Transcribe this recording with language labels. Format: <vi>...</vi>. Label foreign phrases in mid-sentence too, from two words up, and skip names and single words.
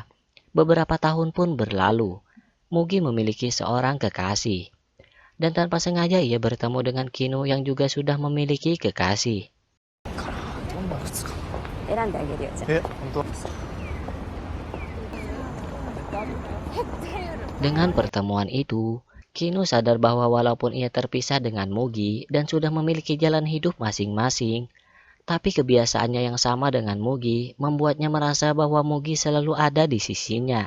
<id>Beberapa tahun pun berlalu. Mugi memiliki seorang kekasih. Dan tanpa sengaja ia bertemu dengan Kinu yang juga sudah memiliki kekasih.</id> <ja>選んであげるよじゃあ。本当。</ja> <id>Dengan pertemuan itu, Kinu sadar bahwa walaupun ia terpisah dengan Mugi dan sudah memiliki jalan hidup masing-masing, tapi kebiasaannya yang sama dengan Mugi membuatnya merasa bahwa Mugi selalu ada di sisinya.</id>